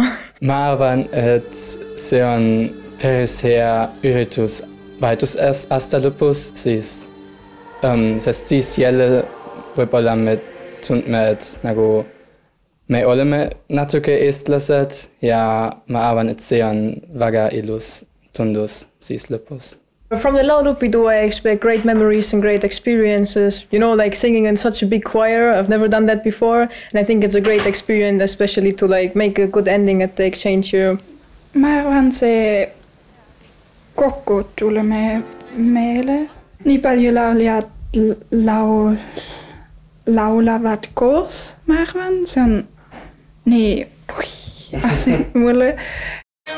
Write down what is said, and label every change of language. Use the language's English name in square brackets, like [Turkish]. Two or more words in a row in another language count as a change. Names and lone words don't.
[Estonian] Ma arvan, et see on päris hea üritus vahetusaasta lõpus, siis sest siis jälle võib-olla me tundme, et nagu me oleme natuke eestlased ja ma arvan, et see on väga ilus tundus siis lõpus. [English] From the laulupidu, I expect great memories and great experiences. You know, like singing in such a big choir. I've never done that before, and I think it's a great experience, especially to like make a good ending at the exchange year. [Estonian] Ma arvan, see kokku tuleme meile. Nii palju lauljad laulavad koos, ma arvan. See on nii asi mulle.